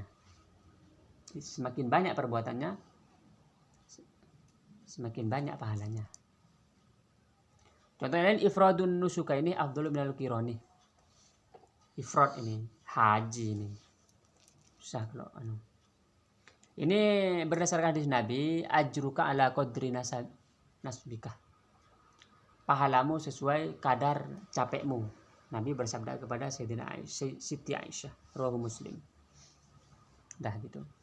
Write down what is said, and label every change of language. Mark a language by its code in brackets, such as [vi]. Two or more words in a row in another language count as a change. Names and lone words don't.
[id] Semakin banyak perbuatannya semakin banyak pahalanya. Contoh lain, [ar] ifradun nusuka ini afdhalu minal qirani. [id] Ifrad ini haji ini susah kalau ini berdasarkan hadis Nabi, [ar] ajruka ala qadri nasbika. [id] Pahalamu sesuai kadar capekmu. Nabi bersabda kepada Siti Aisyah, [ar] rawahu Muslim. [id] Dah gitu.